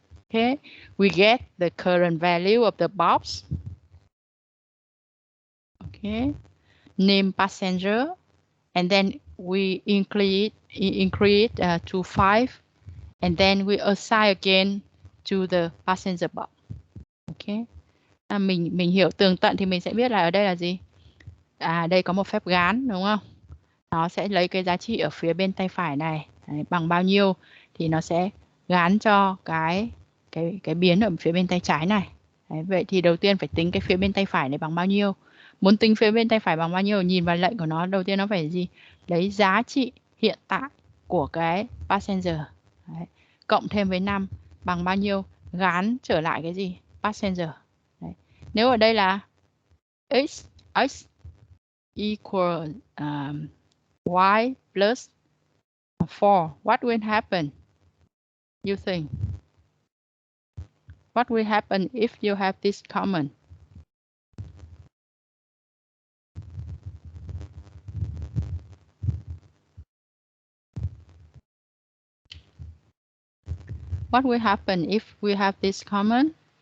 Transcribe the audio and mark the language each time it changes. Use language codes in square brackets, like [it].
[en] Okay, we get the current value of the box. Okay, name passenger, and then we increase to 5, and then we assign again to the passenger box. [vi] Okay, mình hiểu tường tận thì mình sẽ biết là ở đây là gì. Đây có một phép gán đúng không? Nó sẽ lấy cái giá trị ở phía bên tay phải này. Đấy, bằng bao nhiêu thì nó sẽ gán cho cái biến ở phía bên tay trái này. Đấy, vậy thì đầu tiên phải tính cái phía bên tay phải này bằng bao nhiêu. Muốn tính phía bên tay phải bằng bao nhiêu, nhìn vào lệnh của nó, đầu tiên nó phải gì? Lấy giá trị hiện tại của cái passenger. Đấy, cộng thêm với 5 bằng bao nhiêu, gán trở lại cái gì? Passenger. Đấy. Nếu ở đây là [en] x equal y plus 4, what will happen? You think? What will happen if you have this common? What will happen if we have this common?